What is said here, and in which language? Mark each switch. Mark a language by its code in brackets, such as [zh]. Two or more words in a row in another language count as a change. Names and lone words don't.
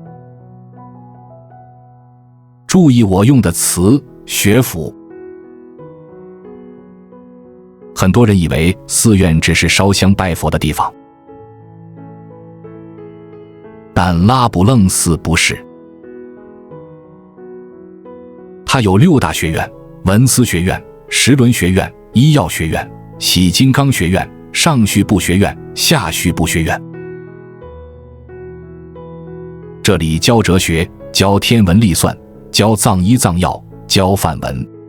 [zh] 注意我用的詞“學府”。很多人以為寺院只是燒香拜佛的地方，但拉卜楞寺不是。它有6大學院：文思學院、時輪學院、醫藥學院、喜金剛學院、上須部學院、下須部學院。這這裡教哲學，教天文歷算，教藏醫藏藥，教梵文。